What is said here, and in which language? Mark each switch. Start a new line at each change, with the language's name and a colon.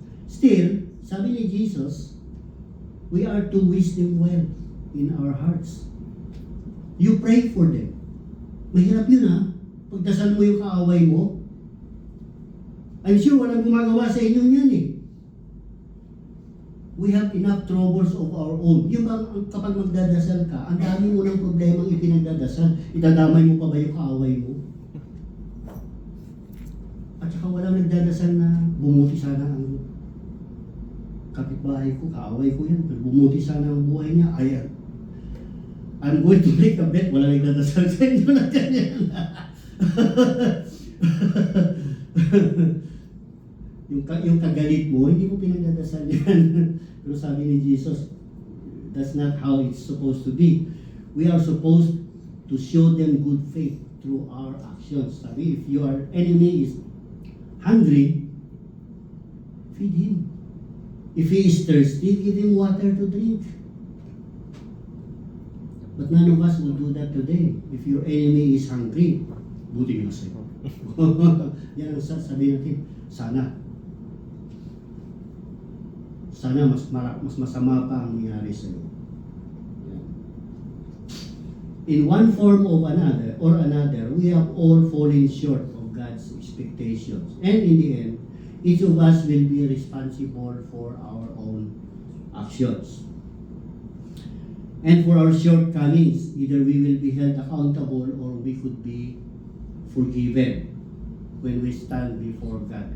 English: Still, sabi ni Jesus, we are to wish them well in our hearts. You pray for them.
Filipino: Mahirap yun ha. Pagdasal mo yung kaaway mo,
English: I'm sure
Filipino: walang gumagawa sa inyo yan eh.
English: We have enough troubles of our own.
Filipino: Yung bang kapag magdadasal ka, ang dami mo ng problemang ipinagdadasal, itadamay mo pa ba yung kaaway mo? At saka walang nagdadasal na bumuti sana ang kapitbahay ko, kaaway ko yan. Bumuti sana ang buhay niya. Ayan.
English: I'm going to make a bet.
Filipino: Walang nagdadasal sa inyo na ganyan. yung kagalit mo, hindi mo pinagdadasal yan.
English: Pero sabi ni Jesus, that's not how it's supposed to be. We are supposed to show them good faith through our actions. Sabi, if your enemy is hungry, feed him. If he is thirsty, give him water to drink. But none of us will do that today. If your enemy is hungry,
Filipino: buti nga sa'yo. Yan ang sabihin natin, sana mas masama pa ang nangyari sa'yo.
English: In one form or another, we have all fallen short of God's expectations. And in the end, each of us will be responsible for our own actions. And for our shortcomings, either we will be held accountable or we could be forgiven when we stand before God.